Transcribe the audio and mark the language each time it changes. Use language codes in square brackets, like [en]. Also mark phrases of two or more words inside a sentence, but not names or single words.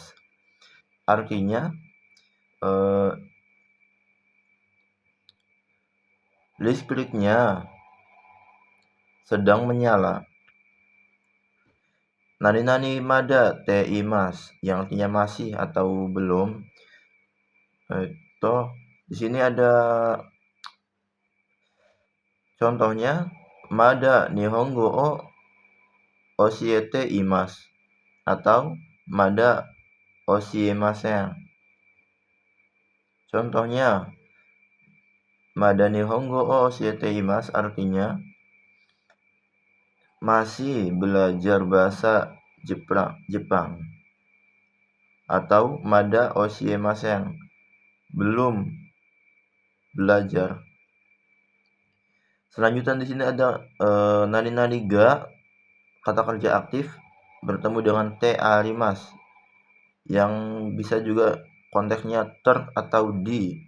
[id] Artinya listriknya sedang menyala. Nani [ja] まだています [id] yang artinya masih atau belum. Di sini ada contohnya [ja] まだ日本語を教えています [id] atau [ja] まだ教えません. [id] Contohnya [ja] まだ日本語を教えています [id] artinya masih belajar bahasa Jepang. Atau [ja] まだ教えません, [id] belum belajar. Selanjutnya di sini ada [ja] 何が, [id] kata kerja aktif bertemu dengan [ja] てあります [id] yang bisa juga konteksnya ter atau di.